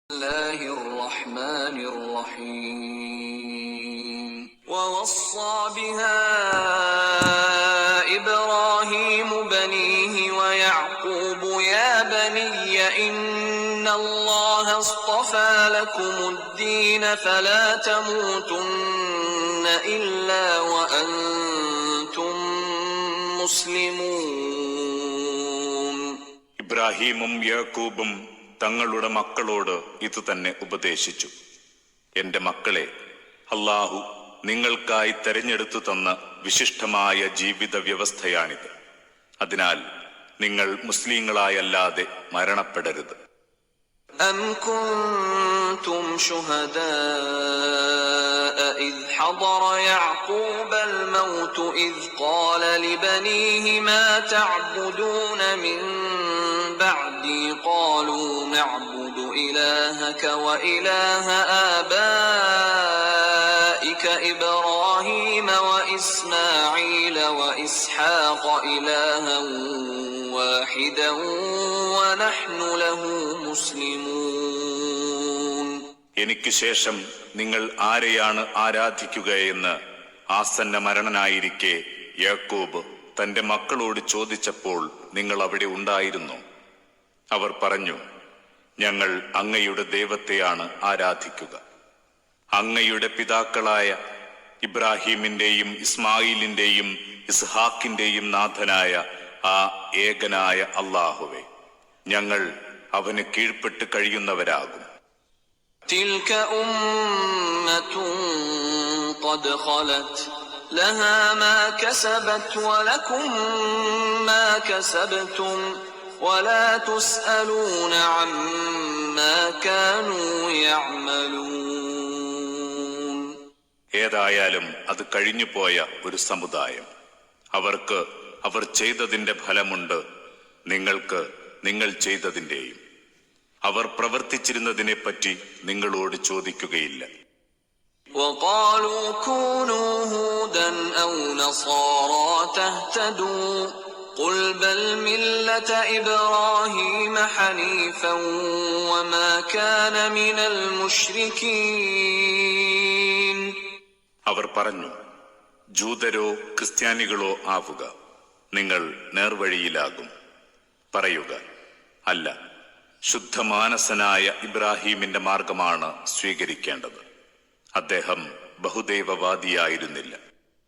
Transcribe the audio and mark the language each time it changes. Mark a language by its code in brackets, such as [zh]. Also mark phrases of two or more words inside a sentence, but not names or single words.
[ar] الله الرحمن الرحيم ووصى بها إبراهيم بنيه ويعقوب يا بني إن الله اصطفى لكم الدين فلا تموتن إلا وأنتم مسلمون. [ml] ഇബ്രാഹീമും യാക്കൂബും തങ്ങളുടെ മക്കളോട് ഇത് തന്നെ ഉപദേശിച്ചു. എന്റെ മക്കളെ, അല്ലാഹു നിങ്ങൾക്കായി തെരഞ്ഞെടുത്തു തന്ന വിശിഷ്ടമായ ജീവിത വ്യവസ്ഥയാണിത്. അതിനാൽ നിങ്ങൾ മുസ്ലിങ്ങളായല്ലാതെ മരണപ്പെടരുത്. [ar] أم كنتم شهداء إذ حضر يعقوب الموت إذ قال لبنيه ما تعبدون من بعدي قالوا نعبد إلهك وإله آبائك إبراهيم وإسماعيل وإسحاق إلها واحدا ونحن له مسلمون. [ml] എനിക്ക് ശേഷം നിങ്ങൾ ആരെയാണ് ആരാധിക്കുകയെന്ന് ആസന്ന മരണനായിരിക്കെ യാക്കൂബ് തന്റെ മക്കളോട് ചോദിച്ചപ്പോൾ നിങ്ങൾ അവിടെ ഉണ്ടായിരുന്നു. അവർ പറഞ്ഞു, ഞങ്ങൾ അങ്ങയുടെ ദൈവത്തെയാണ് ആരാധിക്കുക. അങ്ങയുടെ പിതാക്കളായ ഇബ്രാഹീമിന്റെയും ഇസ്മായിലിന്റെയും ഇസ്ഹാക്കിന്റെയും നാഥനായ ആ ഏകനായ അല്ലാഹുവേ, ഞങ്ങൾ അവന് കീഴ്പ്പെട്ട് കഴിയുന്നവരാകും. [ar] تلك أمة قد خلت لها ما كسبت ولكم ما كسبتم ولا تسألون عما كانوا يعملون. [ml] ഏതായാലും അത് കഴിഞ്ഞുപോയ ഒരു സമുദായം. അവർക്ക് അവർ ചെയ്തതിന്റെ ഫലമുണ്ട്, നിങ്ങൾക്ക് നിങ്ങൾ ചെയ്തതിന്റെയും. അവർ പ്രവർത്തിച്ചിരുന്നതിനെപ്പറ്റി നിങ്ങളോട് ചോദിക്കുകയില്ല. [ar] وقالوا كونوا هودا أو نصارى تهتدوا قل بل ملة إبراهيم حنيفا وما كان من المشركين. [ml] അവർ പറഞ്ഞു, ജൂതരോ ക്രിസ്ത്യാനികളോ ആവുക, നിങ്ങൾ നേർവഴിയിലാകും. പറയുക, അല്ല, ശുദ്ധമാനസനായ ഇബ്രാഹീമിന്റെ മാർഗമാണ് സ്വീകരിക്കേണ്ടത്. അദ്ദേഹം ബഹുദൈവവാദിയായിരുന്നില്ല.